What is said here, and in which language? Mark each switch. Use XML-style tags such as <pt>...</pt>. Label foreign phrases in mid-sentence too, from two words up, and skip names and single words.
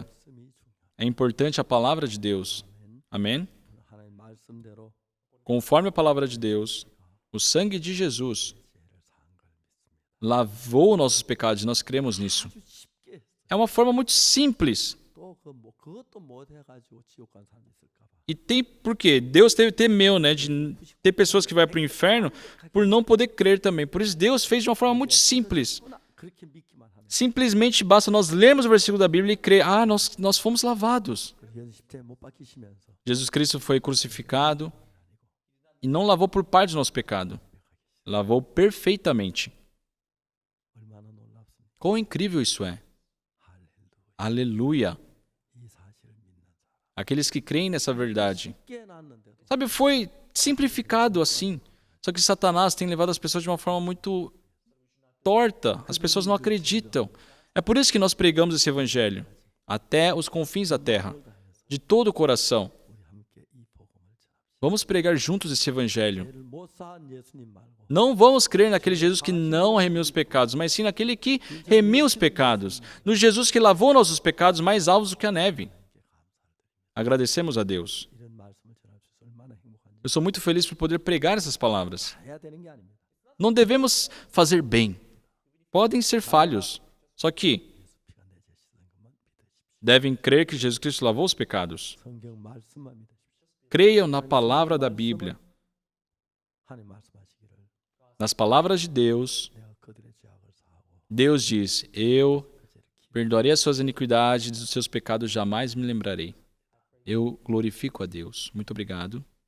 <ko>말씀이 중요해요.</ko> <pt>É importante a palavra de Deus. Amém?</pt> <ko>오늘 하나님 말씀대로</ko> <pt>Conforme a palavra de Deus, o sangue de Jesus</pt> <ko>죄를 사한 걸 믿습니다.</ko> <pt>lavou nossos pecados e nós cremos nisso.</pt> <ko>아주 쉽게 했어요.</ko> <pt>É uma forma muito simples.</pt> <ko>또 그것도 못 해가지고 지옥 간 사람이 있을까 봐.</ko> <pt>E tem por quê? Deus temeu, né, de ter pessoas que vão para o inferno por não poder crer também. Por isso Deus fez de uma forma muito simples.</pt> <ko>그렇게 믿기만 하면</ko> <pt>Simplesmente basta nós lermos o versículo da Bíblia e crer. Nós fomos lavados.</pt> <ko>예수 십자에 못 박히시면서</ko> <pt>Jesus Cristo foi crucificado e não lavou por parte do nosso pecado. Lavou perfeitamente.</pt> <ko>얼마나 놀랍습니까?</ko> <pt>Quão incrível isso é.</pt> <ko>할렐루야.</ko> <pt>Aleluia.</pt> <ko>이 사실을 믿는 사람.</ko> <pt>Aqueles que creem nessa verdade.</pt> <ko>쉽게 해놨는데도</ko> <pt>Sabe, foi simplificado assim. Só que Satanás tem levado as pessoas de uma forma muito torta. As pessoas não acreditam. É por isso que nós pregamos esse evangelho até os confins da terra, de todo o coração.</pt> <ko>우리 함께</ko> <pt>Vamos pregar juntos esse evangelho.</pt> <ko>죄를 못 사한 예수님 말고</ko> <pt>Não vamos crer naquele Jesus que não remiu os pecados, mas sim naquele que remiu os pecados. No Jesus que lavou nossos pecados mais alvos do que a neve. Agradecemos a Deus.</pt> <ko>이런 말씀을 전할 수 있어서 얼마나 행복한지.</ko> <pt>Eu sou muito feliz por poder pregar essas palavras.</pt> <ko>해야 되는 게 아닙니다.</ko> <pt>Não devemos fazer bem. Podem ser falhos. Só que</pt> <ko>피가 내제 씻은 것만 믿으십시오.</ko> <pt>devem crer que Jesus Cristo lavou os pecados.</pt> <ko>성경 말씀만 믿으십시오.</ko> <pt>Creiam na palavra da Bíblia.</pt> <ko>하나님 말씀하시기를</ko> <pt>Nas palavras de Deus,</pt> <ko>내가 그들의 죄악을 사하고</ko> <pt>Deus diz, eu</pt> <ko>그 죄를 기억</ko> <pt>perdoarei as suas iniquidades e dos seus pecados jamais me lembrarei. Eu glorifico a Deus. Muito obrigado.</pt>